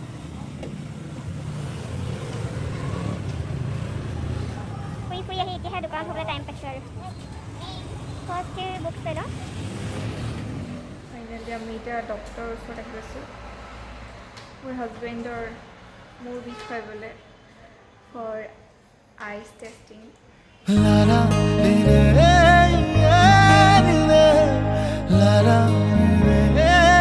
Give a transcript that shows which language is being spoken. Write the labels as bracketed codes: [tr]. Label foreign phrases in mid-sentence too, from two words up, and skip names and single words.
[as] ফুৰি আহি এতিয়াহে দোকানত হ'বলৈ টাইম পাইছোঁ আৰু ফাৰ্ষ্ট বুকছ লৈ লওঁ। ফাইনেলি আমি এতিয়া ডক্টৰৰ ওচৰত আহি আছোঁ মোৰ হাজবেণ্ডৰ মূৰ বিষ হয় বোলে [en] for eyes testing. La la li re li re la la li re